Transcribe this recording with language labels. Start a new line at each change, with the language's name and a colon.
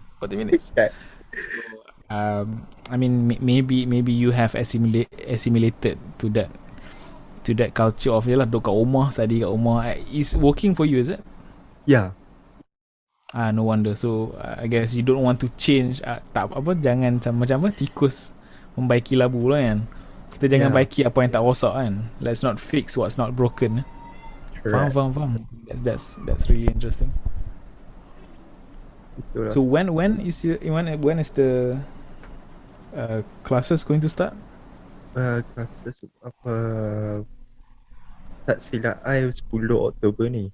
English: So, I mean maybe you have assimilated to that culture of
Malay: yalah duduk kat rumah, study kat rumah.
English: Is working for you, is it? Yeah. No wonder. So I guess you don't want to change.
Malay: Tak apa, jangan macam apa, tikus membaiki labu lah kan. Kita jangan baiki apa yang tak rosak kan.
English: Let's not fix what's not broken.
Malay: Faham.
English: That's really interesting.
Malay: Itulah.
English: So when is the classes going to start? Classes
Malay: apa, tak silap I 10 Oktober ni.